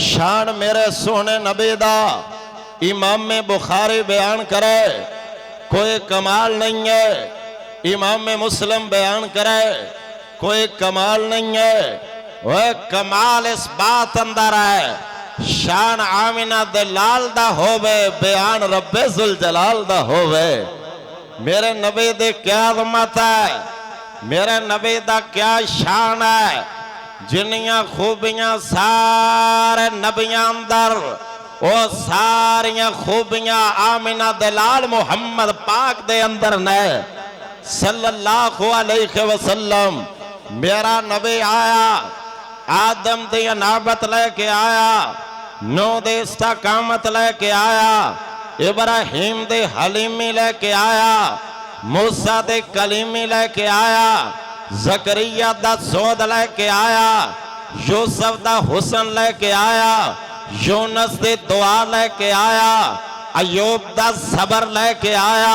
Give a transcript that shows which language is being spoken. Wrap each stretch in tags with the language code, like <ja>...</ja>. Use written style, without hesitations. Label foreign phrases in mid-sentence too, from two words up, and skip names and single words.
<pa>شان میرے سونے نبی دا امام بخاری بیان کرے، کوئی کمال نہیں ہے. امام مسلم بیان کرے، کوئی کمال نہیں ہے. وہ کمال اس بات اندر ہے, شان آمنہ دے لال دا ہووے، بیان ربِ ذوالجلال دا ہووے. میرے نبی دے کیا عظمت ہے، میرے نبی دا کیا شان ہے. جنیاں خوبیاں سارے نبیاں اندر، وہ ساریاں خوبیاں آمنہ دے لال محمد پاک دے اندر نے</pa> <ar>صلى الله عليه وسلم.</ar> <pa>میرا نبی آیا، آدم دی انابت لے کے آیا، نوح دے استقامت لے کے آیا، ابراہیم دے حلیمی لے کے آیا، موسیٰ دے کلیمی لے کے آیا، زکریا دا صدق لے کے آیا، یوسف دا حسن لے کے آیا، یونس دے دعا لے کے آیا، ایوب دا صبر لے کے آیا.</pa>